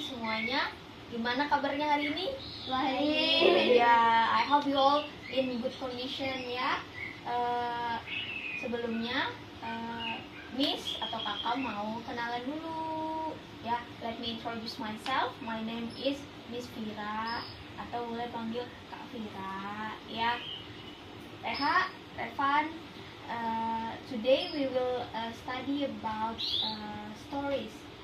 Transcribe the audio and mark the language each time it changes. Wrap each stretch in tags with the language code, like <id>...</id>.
<id>Semuanya, gimana kabarnya hari ini? Baik.</id> <en>I hope you all in good condition ya.</en> <id>Sebelumnya, Miss atau kakak mau kenalan dulu ya.</id> <en>Let me introduce myself. My name is Miss Vira</en> <id>atau boleh panggil Kak Vira ya.</id> <en>Reha, Revan. Today we will study about stories.</en>